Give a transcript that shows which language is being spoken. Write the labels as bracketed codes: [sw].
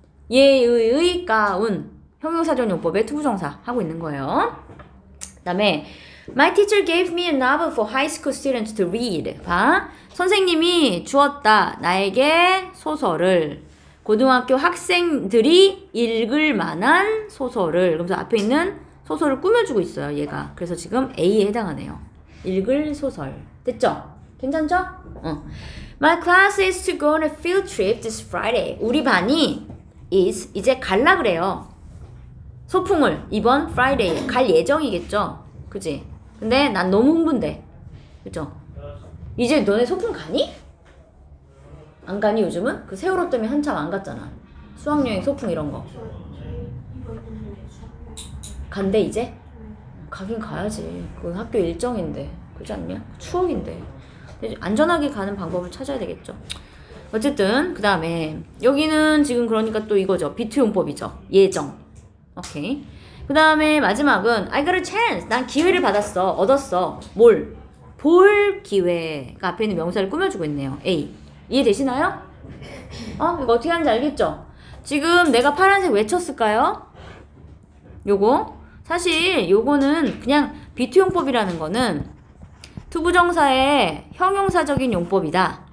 [ko] 예의 가운 형용사전 용법의 투부정사 하고 있는 거예요. 그 다음에 [en] My teacher gave me a novel for high school students to read. [ko] 봐. 선생님이 주었다. 나에게 소설을. 고등학교 학생들이 읽을 만한 소설을. 그래서 앞에 있는 소설을 꾸며주고 있어요. 얘가. 그래서 지금 A에 해당하네요. 읽을 소설. 됐죠? 괜찮죠? [en] My class is to go on a field trip this Friday. [ko] 우리 반이 이제 갈라 그래요. 소풍을 이번 Friday 갈 예정이겠죠? 그지? 근데 난 너무 흥분돼. 그죠? 이제 너네 소풍 가니? 안 가니 요즘은? 그 세월호 때문에 한참 안 갔잖아. 수학여행 소풍 이런 거. 간대 이제? 가긴 가야지. 그건 학교 일정인데. 그렇지 않냐? 추억인데. 안전하게 가는 방법을 찾아야 되겠죠. 어쨌든 그 다음에 여기는 지금 그러니까 또 이거죠. 비투용법이죠. 예정. 오케이. 그 다음에 마지막은 [en] I got a chance. [ko] 난 기회를 받았어. 얻었어. 뭘? 볼 기회가 앞에 있는 명사를 꾸며주고 있네요. A. 이해되시나요? 이거 어떻게 하는지 알겠죠? 지금 내가 파란색 왜 쳤을까요? 요거 사실 요거는 그냥 비투용법이라는 거는 투부정사의 형용사적인 용법이다.